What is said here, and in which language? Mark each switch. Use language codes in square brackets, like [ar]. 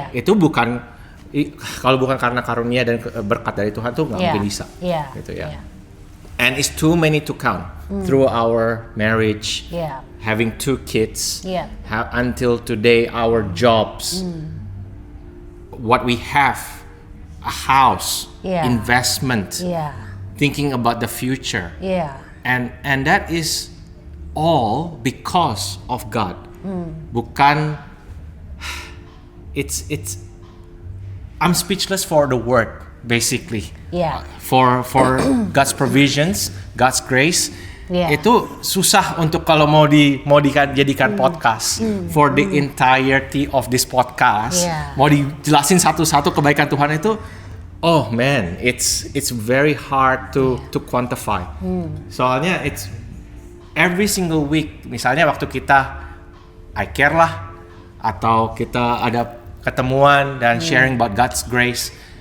[id] Itu bukan, kalau bukan karena karunia dan berkat dari Tuhan tuh nggak mungkin bisa, gitu ya. [en] And it's too many to count through our marriage, having 2 kids, until today our jobs, what we have, a house, investment, thinking about the future, and that is all because of God. [id] Bukan, [en] it's I'm speechless for the word basically. For God's provisions, God's grace. [id] Itu susah untuk kalau mau dijadikan podcast [en] for the entirety of this podcast. [id] Mau dijelasin satu-satu kebaikan Tuhan itu, [en] oh man, it's very hard to quantify. [id] Soalnya [en] it's every single week. [id] Misalnya waktu kita I care lah, atau kita ada ketemuan dan [en] sharing about God's grace.